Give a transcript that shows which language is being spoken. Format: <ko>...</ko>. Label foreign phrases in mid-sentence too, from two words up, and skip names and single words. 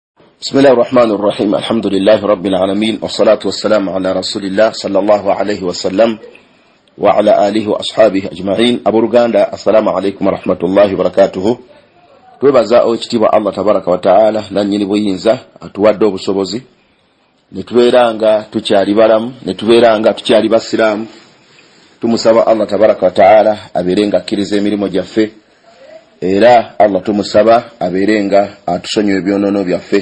<ar>بسم الله الرحمن الرحيم. الحمد لله رب العالمين، والصلاة والسلام على رسول الله صلى الله عليه وسلم وعلى آله وأصحابه أجمعين. أبو رغاندا، السلام عليكم ورحمة الله وبركاته.</ar> <lg>twebaza ekitiibwa Allah</lg> <ar>تبارك وتعالى</ar> <lg>nannyini buyinza atuwadde obusobozi ne tubeera nga tukyali balamu, ne tubeera nga tukyali basiraamu. Tumusaba Allah</lg> <ar>تبارك وتعالى</ar> <lg>abeere nga akkiriza emirimu gyaffe, era Allah tumusaba abeere nga atusonyiwa ebyonoono byaffe.</lg>